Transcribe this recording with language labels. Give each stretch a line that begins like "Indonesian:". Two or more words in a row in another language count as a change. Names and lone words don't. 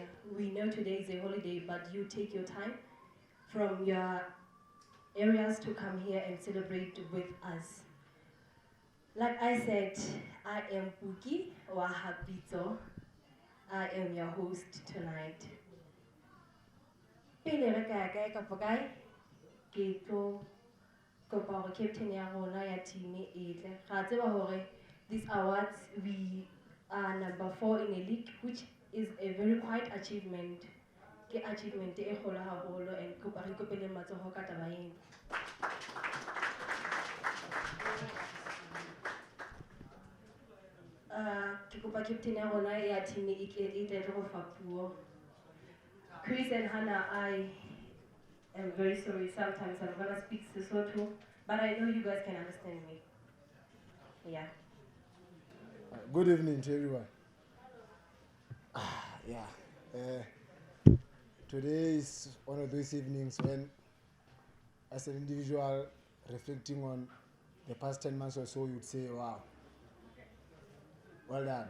English: We know today is a holiday, but you take your time from your areas to come here and celebrate with us. Like I said, I am Pookie Wahabito. I am your host tonight.
Southern Sotho: Pele re ka kae ka pokai ke tlo kopa hore captain ya rona ya team e tle. Ra tseba hore
English: these awards we are number 4 in a league, which is a very quite achievement.
Southern Sotho: Ke achievement e kgolo haholo and kopa re kopele matsoho ka taba ena. Ke kopa captain ya rona ya team e tle go fa puo.
English: Chris and Hannah, I am very sorry. Sometimes I'm gonna speak Sesotho, but I know you guys can understand me. Yeah. Good evening to everyone. Today is one of those evenings when, as an individual reflecting on the past 10 months or so, you'd say, wow, well done.